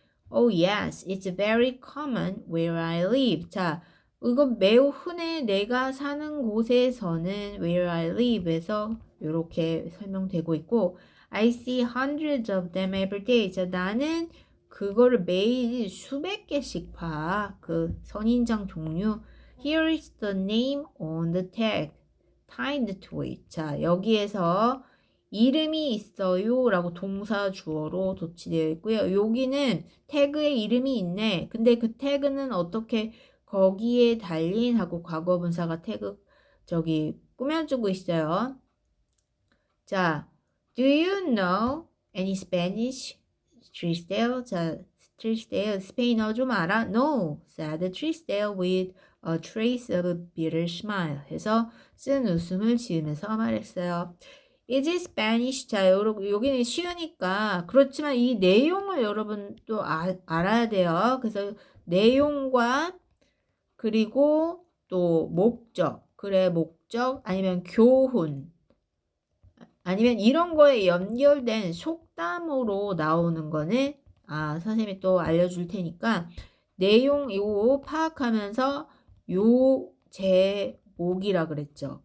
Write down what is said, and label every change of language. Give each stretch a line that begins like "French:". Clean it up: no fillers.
English: Oh yes, it's very common where I live.
Korean: 자, 이거 매우 흔해. 내가 사는 곳에서는
English: where I live
Korean: 에서 이렇게 설명되고 있고
English: I see hundreds of them every day.
Korean: 자, 나는 그거를 매일 수백 개씩 봐. 그 선인장 종류.
English: Here is the name on the tag. Tied to it.
Korean: 자, 여기에서 이름이 있어요 라고 동사 주어로 도치되어 있고요. 여기는 태그에 이름이 있네. 근데 그 태그는 어떻게 거기에 달린 하고 과거분사가 태그 꾸며주고 있어요.
English: 자, do you know any Spanish? Trisdale.
Korean: 자, Trisdale 스페인어 좀 알아?
English: No, said Trisdale with a trace of a bitter smile.
Korean: 해서 쓴 웃음을 지으면서 말했어요.
English: Is it Spanish?
Korean: 자, 여기는 쉬우니까 그렇지만 이 내용을 여러분 또 알아야 돼요. 그래서 내용과 그리고 또 목적, 목적 아니면 교훈 아니면 이런 거에 연결된 속담으로 나오는 거는 선생님이 또 알려줄 테니까 내용 이거 파악하면서 요 제목이라 그랬죠.